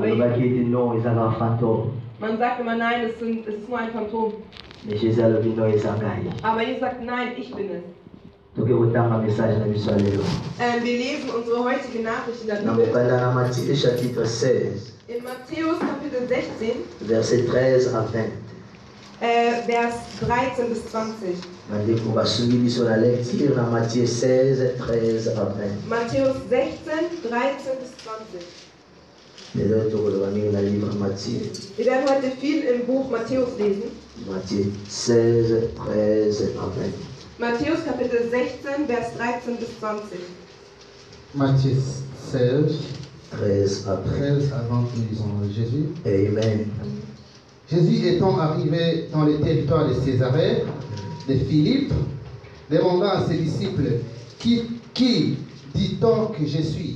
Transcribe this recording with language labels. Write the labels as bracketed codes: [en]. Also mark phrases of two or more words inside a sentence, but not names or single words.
[de] Man sagt immer, nein, es ist nur ein Phantom. Aber Jesus sagt, nein, ich bin es. Wir lesen unsere heutige Nachricht in der Bibel. In Matthäus Kapitel 16, [fr] Verset 13 à 20. [de] Vers 13 bis 20. [fr] Matthieu 16, 13 à 20. [de] Matthäus 16, 13 bis 20. Wir werden heute viel im Buch Matthäus lesen. [fr] Matthieu 16, 13 à 20. [de] Matthäus Kapitel 16, Vers 13 bis 20. [fr] Matthieu 16, 13 à 20, lisons Jésus. Amen. Jésus étant arrivé dans le territoire de Césarée, de Philippe, demandant à ses disciples, qui dit-on que je suis?